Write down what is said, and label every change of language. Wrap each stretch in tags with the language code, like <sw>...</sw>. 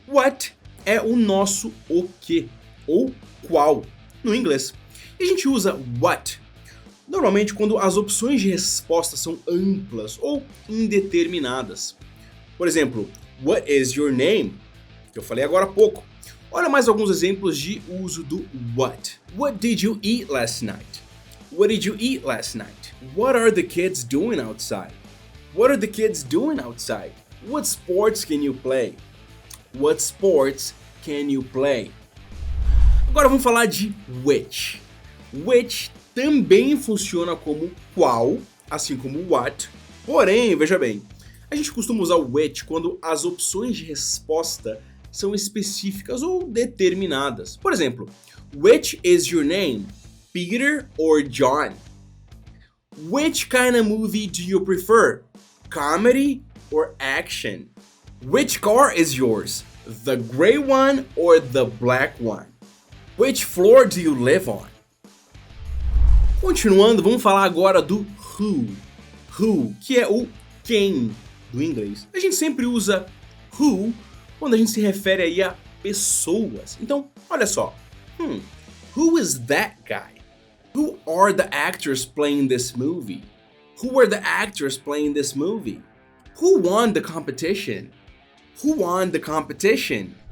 <pt>What é o nosso o que ou qual no inglês. E a gente usa what normalmente quando as opções de resposta são amplas ou indeterminadas. Por exemplo,</pt> <en>what is your name?</en> <pt>Que eu falei agora há pouco. Olha mais alguns exemplos de uso do what.</pt> <en>What did you eat last night? What did you eat last night? What are the kids doing outside? What are the kids doing outside? What sports can you play? What sports can you play?</en> <pt>Agora vamos falar de which. Which também funciona como qual, assim como what. Porém, veja bem, a gente costuma usar o which quando as opções de resposta são específicas ou determinadas. Por exemplo,</pt> <en>which is your name? Peter or John? Which kind of movie do you prefer? Comedy or action? Which car is yours? The gray one or the black one? Which floor do you live on?</en> <pt>Continuando, vamos falar agora do who. Who, que é o quem do inglês. A gente sempre usa who quando a gente se refere aí a pessoas. Então, olha só.</pt> <en>Who is that guy? Who are the actors playing this movie? Who are the actors playing this movie? Who won the competition? Who won the competition?</en>